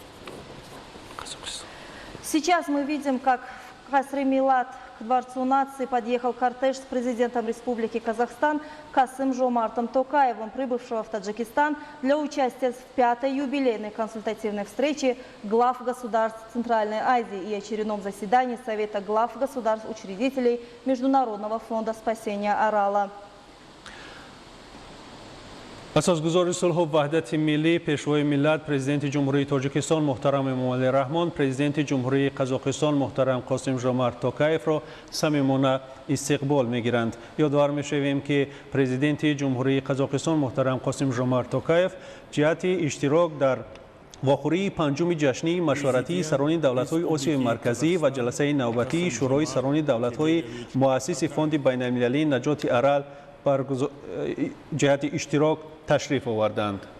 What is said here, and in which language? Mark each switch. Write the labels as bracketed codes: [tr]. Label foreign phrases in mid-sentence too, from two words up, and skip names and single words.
[ru] Сейчас мы видим, как в Касре Милат к Дворцу нации подъехал кортеж с президентом Республики Казахстан Касым Жомартом Токаевым, прибывшего в Таджикистан для участия в 5-й юбилейной консультативной встрече глав государств Центральной Азии и очередном заседании Совета глав государств-учредителей Международного фонда спасения Арала. [tg] اساسگزار صلح و وحدت ملی پیشوای ملت پرزیدنت جمهوری تاجیکستان محترم امامعلی رحمان پرزیدنت جمهوری قزاقستان محترم قاسم ژومارت توکایف را صمیمانه استقبال میگیرند. یادآور میشویم که پرزیدنت جمهوری قزاقستان محترم قاسم ژومارت توکایف جهت اشتراک در واخوری پنجم جشنی مشورتی سران دولت‌های آسیای مرکزی و جلسه نوبتی شورای سران دولت‌های مؤسس فوند بین‌المللی نجات ارل جهت اشتراک تشریف آوردند.